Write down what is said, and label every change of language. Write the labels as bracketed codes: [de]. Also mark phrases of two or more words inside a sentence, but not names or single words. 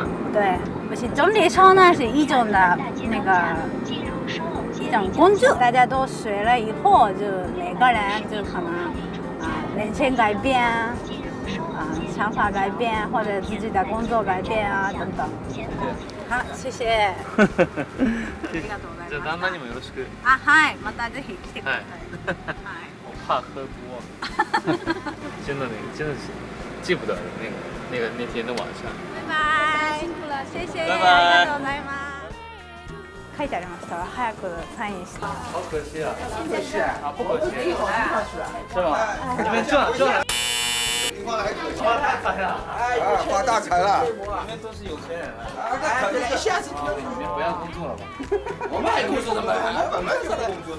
[zh] 对，不是整理收呢是一种的那个一种工具，大家都学了以后，就每个人就可能人生改变想法改变，或者自己的工作改变等等。好，谢谢。 [ja] ありがとうございます。じゃあ旦那にもよろしく。はい、またぜひ来てください。 [zh] 我怕喝多，真的是记不得了那天的晚上。拜拜。辛苦了，谢谢。拜拜 [ja] ありがとうございます。書いてありましたら早くサインして。 [zh] 好可惜啊！不可惜啊！不可惜，是吗？你们赚了。发大财了！发大财了！你们都是有钱人了。一下子你们不要工作了吧？我们还工作的嘛，本来就工作的。